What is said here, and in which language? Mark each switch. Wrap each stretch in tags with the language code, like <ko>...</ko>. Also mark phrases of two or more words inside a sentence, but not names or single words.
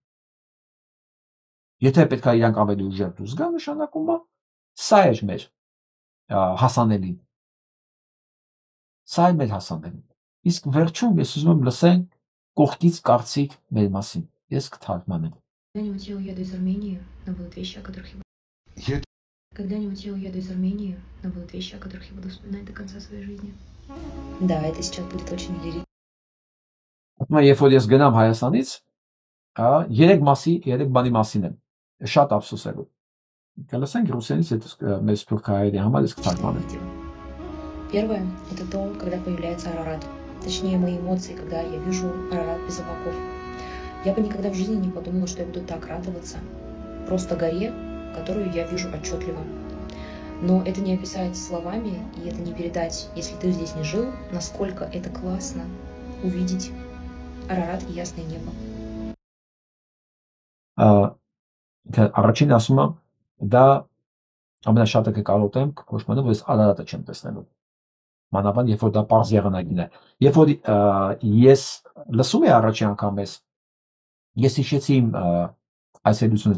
<hy>Եթե պետք է իրանք ավելի ուժեղ դուրս գան, նշանակում է սա էր մեր հասանելին։ Սա է մեր հասանելին։ Իսկ վերջում ես ուզում եմ լսել կողքից կարծիք մեր մասին։ Ես կթարգմանեմ։</hy> <ru>Когда-нибудь я уеду из Армении, но будут вещи, о которых я буду... Когда-нибудь я уеду из Армении, но будут вещи, о которых я буду вспоминать до конца своей жизни. Да, это сейчас будет очень лирично.</ru> <hy>Երբ որ ես գնամ Հայաստանից, երեք բանի մասին եմ շատ ափսոսելու։ Կլսենք ռուսերենից այդ մեր սփյուռքահայերի համար ես կթարգմանեմ։</hy> <ru>Первое – это то, когда появляется Арарат. Точнее, мои эмоции, когда я вижу Арарат без облаков. Я бы никогда в жизни не подумала, что я буду так радоваться просто горе, которую я вижу отчетливо. Но это не описать словами, и это не передать, если ты здесь не жил, насколько это классно увидеть Арарат и ясное небо.</ru> <hy>Առաջին ասում եմ, դա ամենաշատը կկարոտեմ, կոչմանը, որ ես Արարատը չեմ տեսնելու։ Մանավանդ, երբ որ դա պարզ եղանակին է։ Երբ որ ես լսում եմ առաջին անգամ ես հիշեցի իմ այցելությունը</hy>